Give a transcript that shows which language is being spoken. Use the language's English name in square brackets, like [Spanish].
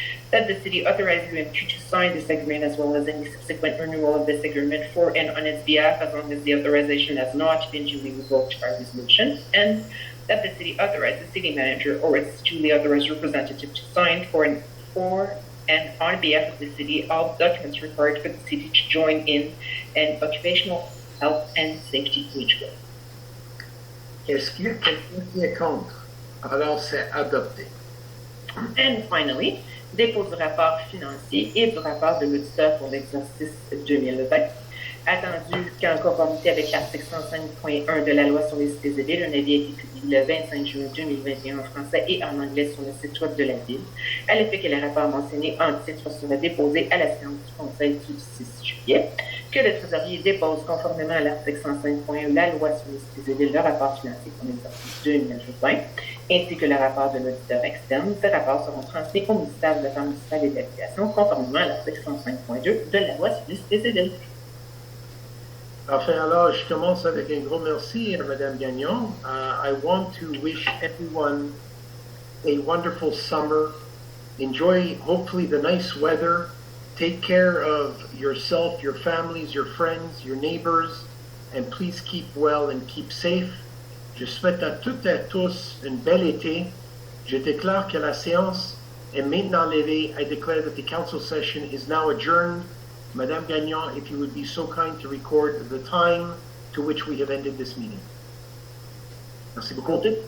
[English] that the city authorizes UNQ to sign this agreement as well as any subsequent renewal of this agreement for and on its behalf as long as the authorization has not been duly revoked by resolution, and that the city authorizes the city manager or its duly authorized representative to sign for and on behalf of the city, all documents required for the city to join in an occupational health and safety wage bill. [French] Est-ce qu'il y a quelqu'un qui est contre? Alors, c'est adopté. [English] And finally, [French] dépôt du rapport financier et du rapport de l'auditeur pour l'exercice 2020. Attendu qu'en conformité avec l'article 105.1 de la loi sur les cités et villes, un avis a été publié le 25 juin 2021 en français et en anglais sur le site web de la ville, à l'effet que les rapports mentionnés en titre seraient déposés à la séance du Conseil du 6 juillet, que le trésorier dépose conformément à l'article 105.1 de la loi sur les cités et villes le rapport financier pour l'exercice 2020, ainsi que le rapport de l'auditeur externe. Ces rapports seront transmis au ministère de l'Affaires municipales et de l'Habitation conformément à l'article 105.2 de la loi sur les cités et villes. Enfin, alors, je commence avec un gros merci à Madame Gagnon. [English] I want to wish everyone a wonderful summer. Enjoy, hopefully, the nice weather. Take care of yourself, your families, your friends, your neighbors, and please keep well and keep safe. [French] Je souhaite à toutes et à tous un bel été. Je déclare que la séance est maintenant levée. [English] I declare that the council session is now adjourned. Madame Gagnon, if you would be so kind to record the time to which we have ended this meeting. [French] Merci beaucoup.